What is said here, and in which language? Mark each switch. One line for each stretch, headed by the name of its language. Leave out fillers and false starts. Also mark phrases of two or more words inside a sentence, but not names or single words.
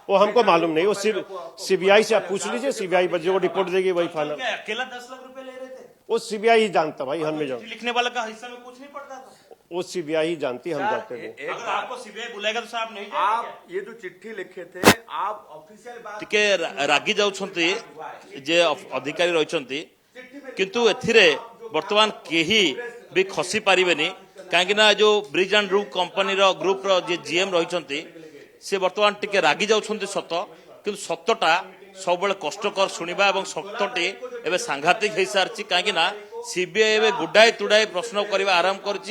Hindi: वो हमको मालूम नहीं, वो सीबीआई से आप पूछ लीजिए, सीबीआई जो रिपोर्ट देगी वही फाइनल। क्या अकेला 10 लाख रुपया ले रहे थे? वो सीबीआई ही जानता भाई, हम नहीं जानते। लिखने वाला का हिस्सा में कुछ नहीं पड़ता था। वो सीबीआई ही जानती, हम जानते नहीं। अगर आपको सीबीआई बुलाएगा तो साहब नहीं जाएंगे आप ये जो चिट्ठी लिखे थे, आप ऑफिशियल बात
Odia: ଟିକେ ରାଗି ଯାଉଛନ୍ତି ଯେ ଅଧିକାରୀ ରହିଛନ୍ତି, କିନ୍ତୁ ଏଥିରେ ବର୍ତ୍ତମାନ କେହି ବି ଖସି ପାରିବେନି, କାହିଁକି ନା ଯୋଉ ବ୍ରିଜ ଆଣ୍ଡ ରୁଫ୍ କମ୍ପାନୀର ଗ୍ରୁପର ଯେ ଜିଏମ୍ ରହିଛନ୍ତି ସେ ବର୍ତ୍ତମାନ ଟିକେ ରାଗି ଯାଉଛନ୍ତି ସତ, କିନ୍ତୁ ସତଟା ସବୁବେଳେ କଷ୍ଟକର ଶୁଣିବା ଏବଂ ସତଟି ଏବେ ସାଂଘାତିକ ହେଇସାରିଛି, କାହିଁକି ନା सीबीआई ଏବେ ଗୁଡାଏ ତୁଡାଏ ପ୍ରଶ୍ନ କରିବା ଆରମ୍ଭ କରିଛି।